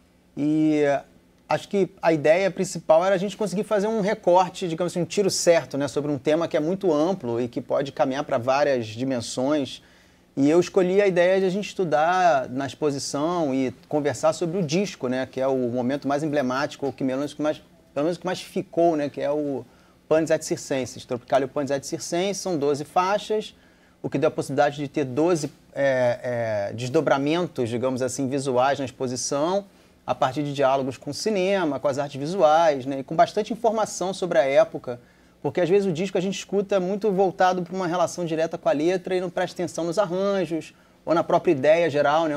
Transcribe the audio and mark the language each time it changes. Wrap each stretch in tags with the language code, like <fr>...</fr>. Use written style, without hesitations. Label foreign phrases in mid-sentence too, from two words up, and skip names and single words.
<pt>E acho que a ideia principal era a gente conseguir fazer um recorte, digamos assim, um tiro certo, né, sobre um tema que é muito amplo e que pode caminhar para várias dimensões. E eu escolhi a ideia de a gente estudar na exposição e conversar sobre o disco, né, que é o momento mais emblemático, ou que pelo menos que mais ficou, né, que é o Panis et Circenses. Tropicália e o Panis et Circenses são 12 faixas, o que deu a possibilidade de ter 12 desdobramentos, digamos assim, visuais na exposição, a partir de diálogos com o cinema, com as artes visuais, né, e com bastante informação sobre a época. Porque às vezes o disco a gente escuta muito voltado para uma relação direta com a letra e não presta atenção nos arranjos ou na própria ideia geral, né?</pt>